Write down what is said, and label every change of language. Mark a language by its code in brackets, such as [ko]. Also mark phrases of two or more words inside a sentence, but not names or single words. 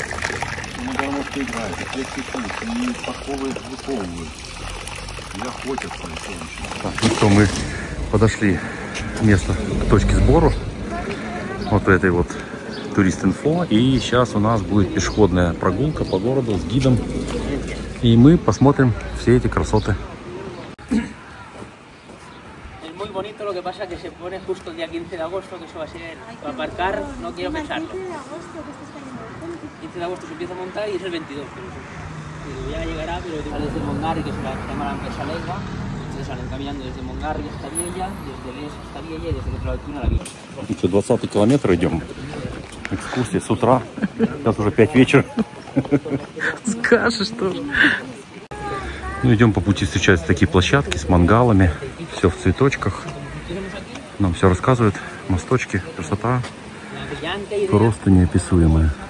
[ru] Так, ну что, мы подошли к месту, к точке сбору вот этой вот турист-инфо. И сейчас у нас будет пешеходная прогулка по городу с гидом. И мы посмотрим все эти красоты. [es] que pasa que se pone justo el día 15 de agosto, que eso va a ser para aparcar, no quiero pensarlo. 15 de agosto se empieza a montar y es el 22. Pero ya llegará, pero desde Mongarri, que se llama la empresa Leiva, entonces salen caminando desde Mongarri hasta Viella, desde Les hasta Viella y desde el otro lado del túnel a Viella. [ru] Ну что, 20-й километр идем. Экскурсия с утра. Сейчас уже 5 вечера. Скажешь тоже. Ну, идем по пути, встречаются такие площадки с мангалами. Все в цветочках. Нам все рассказывают. Мосточки, красота. Просто неописуемая.